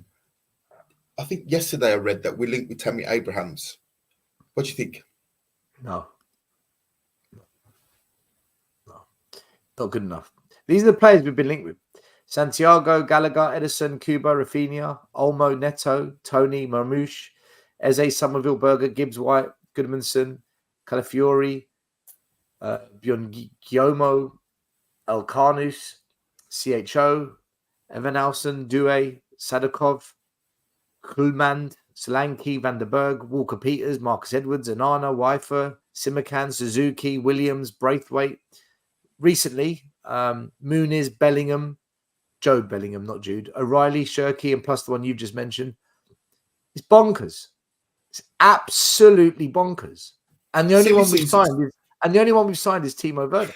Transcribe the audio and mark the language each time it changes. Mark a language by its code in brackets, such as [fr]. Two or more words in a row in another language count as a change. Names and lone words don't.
[en] I think yesterday I read that we're linked with Tammy Abrahams. What do you think? No. Not good enough. These are the players we've been linked with. Santiago, Gallagher, Edison, Cuba, Rafinha, Olmo, Neto, Tony, Marmouche, Eze, Somerville, Berger, Gibbs, White, Goodmanson, Calafiori, Guillermo, El Carnus, CHO, Evan Alson, Due, Sadakov, Kulmand, Solanke, Van der Berg, Walker Peters, Marcus Edwards, Anana, Weifer, Simakan, Suzuki, Williams, Braithwaite. Recently, Muniz, Bellingham, Joe Bellingham, not Jude, O'Reilly, Shirky, and plus the one you've just mentioned. It's bonkers. It's absolutely bonkers. And the only one we've signed is Timo Werner.